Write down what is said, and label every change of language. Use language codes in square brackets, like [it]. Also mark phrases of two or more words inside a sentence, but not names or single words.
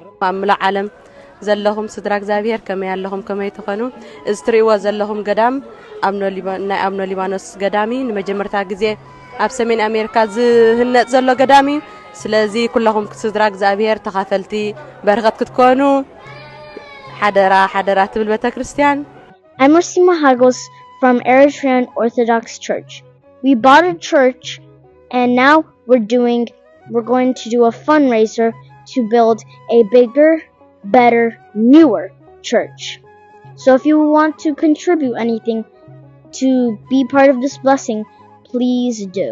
[ti] ኣምላ ዓለም ዘለኹም ስድራ እግዚአብሔር ከመይ ኣለኹም ከመይ ትኾኑ እስትሪእዎ ዘለኹም ገዳም ናይ አቡነ ሊባኖስ ገዳሚ ንመጀመርታ ግዜ ኣብ ሰሜን አሜሪካ ዝህነፅ ዘሎ ገዳሚ ስለዚ ኩለኹም ስድራ እግዚአብሔር ተኻፈልቲ በረኸት ክትኮኑ ሓደራ ትብል ቤተ ክርስቲያን [en] Amorsima Hagos from Eritrean Orthodox Church. We bought a church and now we're going to do a fundraiser to build a bigger, better, newer church. So if you want to contribute anything to be part of this blessing, please do.